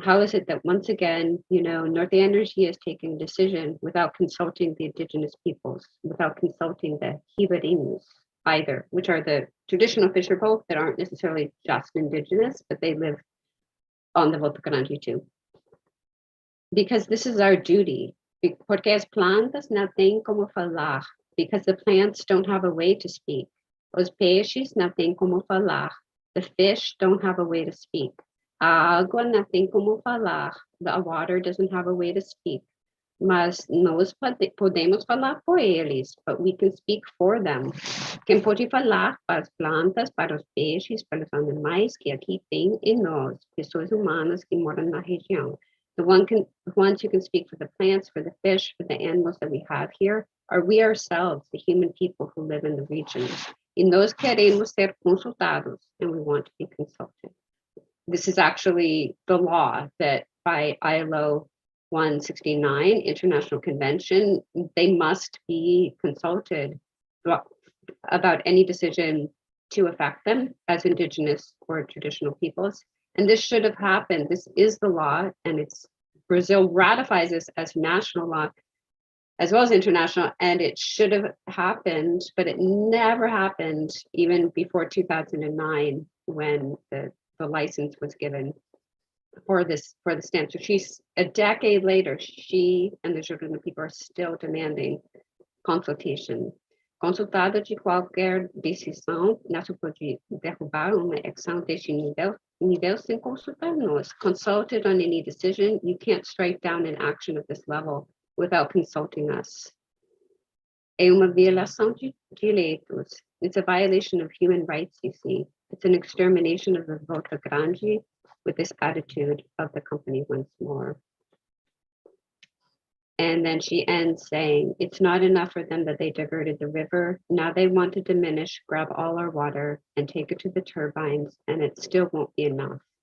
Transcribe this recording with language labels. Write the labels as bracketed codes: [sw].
[en] How is it that once again, Norte Energy is taking a decision without consulting the indigenous peoples, without consulting the Ribeirinhos either, which are the traditional fisher folk that aren't necessarily just indigenous, but they live on the Volta Grande too. Because this is our duty. [pt] Porque as plantas não têm como falar. [en] Because the plants don't have a way to speak. [pt] Os peixes não têm como falar. [en] The fish don't have a way to speak. [pt] A água não tem como falar. [en] The water doesn't have a way to speak. [pt] Mas nós podemos falar por eles, [en] but we can speak for them. [pt] Quem pode falar para as plantas, para os peixes, para os animais que aqui tem em nós, pessoas humanas que moram na região. [en] The ones who can speak for the plants, for the fish, for the animals that we have here, are we ourselves, the human people who live in the region. [pt] E nós queremos ser consultados, [en] and we want to be consulted. This is actually the law that by ILO 169, International Convention, they must be consulted about any decision to affect them as indigenous or traditional peoples. And this should have happened. This is the law, and Brazil ratifies this as national law as well as international, and it should have happened, but it never happened even before 2009 when the license was given for the stamp. So she's a decade later, she and the Jordana people are still demanding consultation. [pt] Consultado de qualquer decisão, não se pode derrubar uma ação deste nível sem consultar nós. [en] Consulted on any decision, you can't strike down an action of this level without consulting us. [pt] É uma violação de direitos. [en] It's a violation of human rights, you see. It's an extermination of the Volta Grande with this attitude of the company once more. And then she ends saying, it's not enough for them that they diverted the river. Now they want to diminish, grab all our water and take it to the turbines, and it still won't be enough.